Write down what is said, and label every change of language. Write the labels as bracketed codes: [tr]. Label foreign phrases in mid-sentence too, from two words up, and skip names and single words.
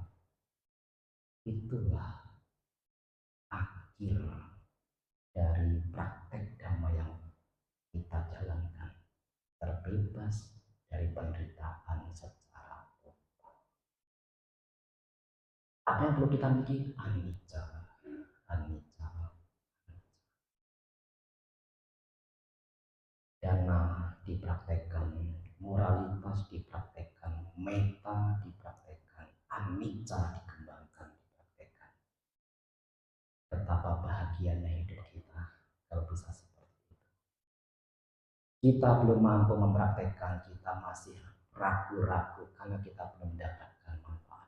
[id] Itulah akhir dari praktek dhamma yang kita jalankan, terbebas dari penderitaan secara total. Apa yang perlu kita miliki? [pi] Anicca, anicca. [id] Dana dipraktekkan, moralitas dipraktekkan, metta dipraktekkan, anicca dikembangkan, dipraktekkan. Betapa bahagianya hidup kita kalau bisa seperti itu. Kita belum mampu mempraktekkan, kita masih ragu-ragu karena kita belum mendapatkan manfaat.